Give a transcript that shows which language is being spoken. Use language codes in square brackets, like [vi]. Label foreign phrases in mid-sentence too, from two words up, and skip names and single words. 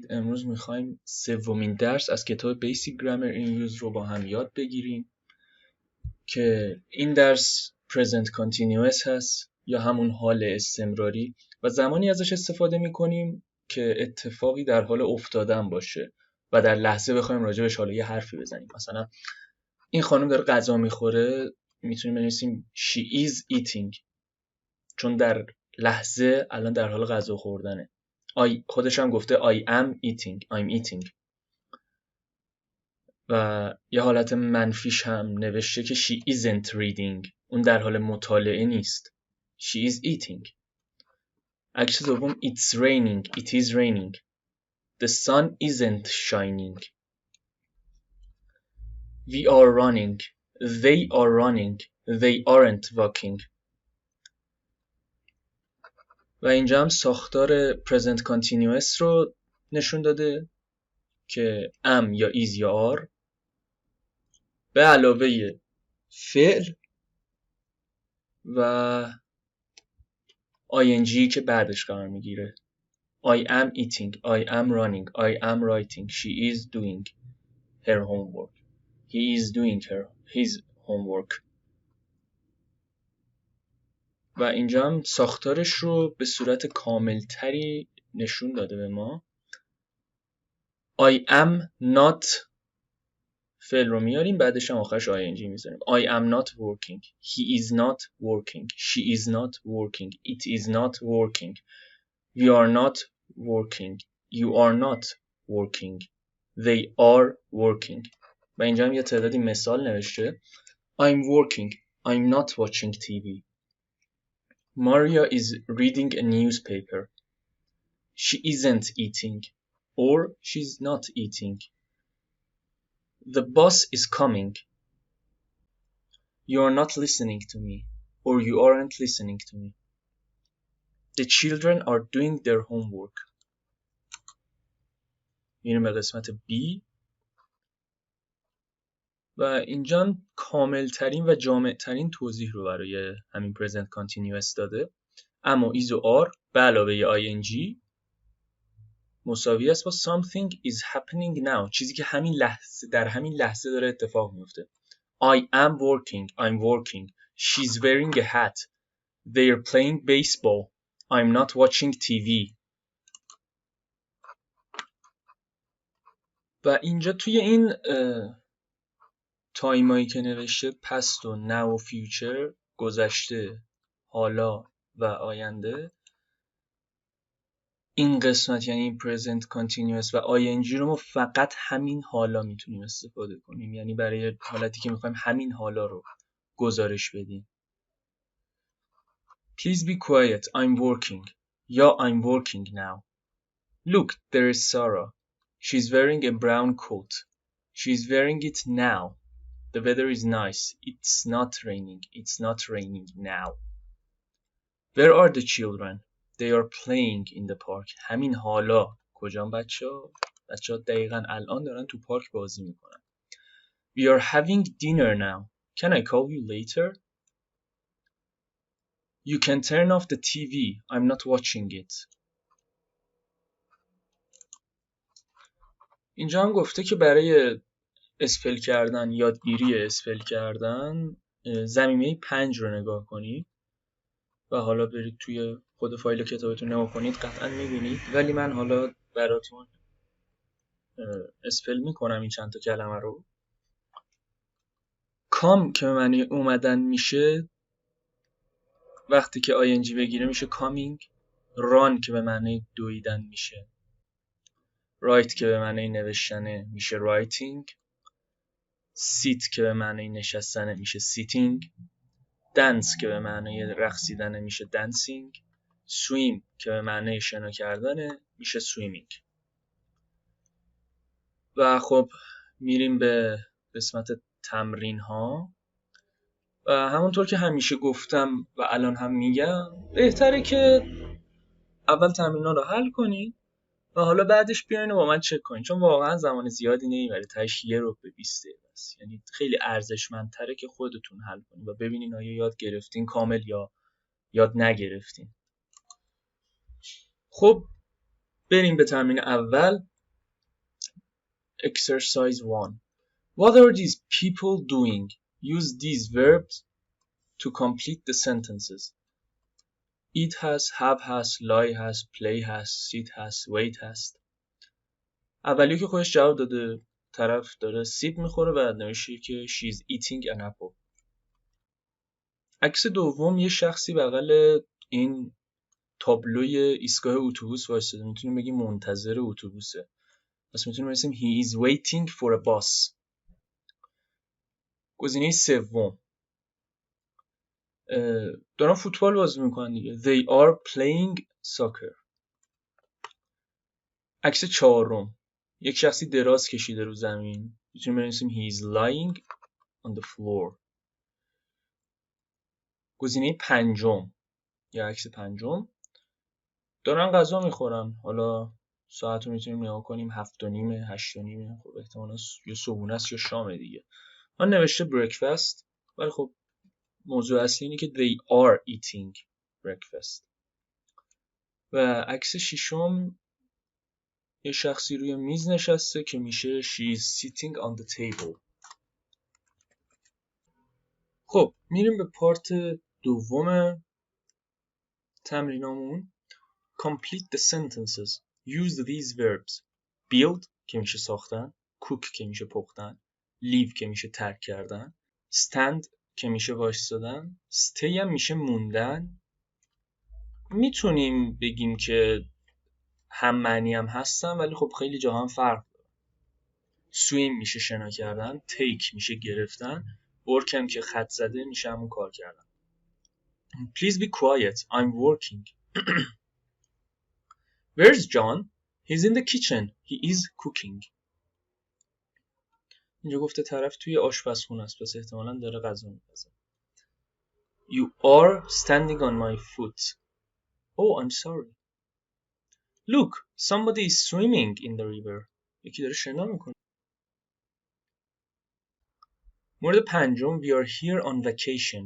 [fa] امروز میخوایم سومین درس از کتاب Basic Grammar in Use رو با هم یاد بگیریم که این درس [en] Present Continuous [fa] هست یا همون حال استمراری و زمانی ازش استفاده میکنیم که اتفاقی در حال افتادن باشه و در لحظه بخوایم راجبش حالا یه حرفی بزنیم. مثلا این خانم داره غذا میخوره، میتونیم بنویسیم [en] She is eating، [fa] چون در لحظه الان در حال غذا خوردنه. خودش هم گفته [en] I am eating، I'm eating. [fa] و یه حالت منفیش هم نوشته که [en] she isn't reading، [fa] اون در حال مطالعه نیست. [en] She is eating. [fa] عکس دوم [en] it's raining، it is raining. The sun isn't shining. We are running، they are running، they aren't walking. [fa] و اینجا هم ساختار [en] present continuous [fa] رو نشون داده که am یا is یا are به علاوه فعل و ing که بعدش قرار میگیره. [en] I am eating، I am running، I am writing، she is doing her homework، he is doing his homework. [fa] و اینجا هم ساختارش رو به صورت کاملتری نشون داده به ما. [en] I am not [fa] فعل رو میاریم، بعدش هم آخرش ing میذاریم. [en] I am not working، he is not working، she is not working، it is not working، we are not working، you are not working، they are working. [fa] و اینجا هم یه تعدادی مثال نوشته. [en] I'm working، I'm not watching TV. Maria is reading a newspaper. She isn't eating or she's not eating. The bus is coming. You are not listening to me, or you aren't listening to me. The children are doing their homework. [fa] میریم به قسمت B و اینجا کاملترین و جامعترین توضیح رو برای همین [en] present continuous [fa] داده. اما is و are به علاوه ing مساوی است با [en] something is happening now، [fa] چیزی که همین لحظه در همین لحظه داره اتفاق میفته. [en] I am working، I'm working. She's wearing a hat. They're playing baseball. I'm not watching TV. [fa] و اینجا توی این تایمایی که نوشته past و now و future، گذشته، حالا و آینده، این قسمت یعنی [en] present continuous [fa] و ing رو ما فقط همین حالا میتونیم استفاده کنیم، یعنی برای حالتی که میخوایم همین حالا رو گزارش بدیم. [en] Please be quiet، I'm working. یا I'm working now. Look, there is Sarah. She's wearing a brown coat. She's wearing it now. The weather is nice. It's not raining. It's not raining now. Where are the children? They are playing in the park. [fa] همین حالا کجان بچه‌ها؟ بچه‌ها دقیقاً الان دارن تو پارک بازی میکنن. [en] We are having dinner now. Can I call you later? You can turn off the TV. I'm not watching it. [fa] اینجا هم گفته که برای اسپل کردن، یادگیری اسپل کردن، ضمیمه 5 رو نگاه کنید و حالا برید توی خود فایل کتابتون نگاه کنید، قطعا میبینید، ولی من حالا براتون اسپل میکنم این چند تا کلمه رو. کام که به معنی اومدن میشه، وقتی که ing بگیره میشه coming. run که به معنی دویدن میشه. write که به معنی نوشتنه میشه writing. sit که به معنی نشستنه میشه sitting. dance که به معنی رقصیدنه میشه dancing. swim که به معنی شنا کردنه میشه swimming. و خب میریم به قسمت تمرین ها و همونطور که همیشه گفتم و الان هم میگم، بهتره که اول تمرین ها رو حل کنید و حالا بعدش بیاین و با من چک کنید، چون واقعا زمان زیادی نمیبره، تهش 1 رو به 20 دقیقه است. یعنی خیلی ارزشمندتره که خودتون حل کنید و ببینین آیا یاد گرفتین کامل یا یاد نگرفتین. خب بریم به تمرین اول. [en] Exercise 1. What are these people doing? Use these verbs to complete the sentences. [fa] Eat هست، have هست، lie هست، play هست، sit هست، wait هست. اولیو که خودش جواب داده، طرف داره سیب میخوره و نوشته که [en] she's eating an apple. [fa] عکس دوم یه شخصی بغل این تابلوی ایستگاه اتوبوس وایساده، میتونیم بگیم منتظر اتوبوسه. پس میتونیم بنویسیم [en] he is waiting for a bus. [fa] گزینه سوم دارن فوتبال بازی میکنن دیگه. [en] They are playing soccer. [fa] عکس چهارم یک شخصی دراز کشیده رو زمین، میتونیم بنویسیم [en] he is lying on the floor. [fa] گزینه پنجم یا عکس پنجم دارن غذا میخورن، حالا ساعت رو میتونیم نگاه کنیم 7:30 8:30. خب احتمالاً یا صبحونه است یا شامه دیگه. من نوشته breakfast ولی خب موضوع اصلی اینه که [en] they are eating breakfast. [fa] و عکس ششم یه شخصی روی میز نشسته که میشه [en] she is sitting on the table. [fa] خب میریم به پارت دوم تمرینامون. [en] Complete the sentences. Use these verbs. [fa] Build که میشه ساختن، cook که میشه پختن، leave که میشه ترک کردن، stand که میشه وایستادن، stay هم میشه موندن. میتونیم بگیم که هم معنی هم هستن ولی خب خیلی جاها هم فرق داره. swim میشه شنا کردن، take میشه گرفتن، work هم که خط زده میشه همون کار کردن. [en] Please be quiet. I'm working. Where's John? He's in the kitchen. He is cooking. [fa] اینجا گفته طرف توی آشپزخونه است، پس احتمالاً داره غذا می‌پزه. [en] You are standing on my foot. Oh, I'm sorry. Look, somebody is swimming in the river. [fa] یکی داره شنا میکنه. مورد پنجم [en] we are here on vacation.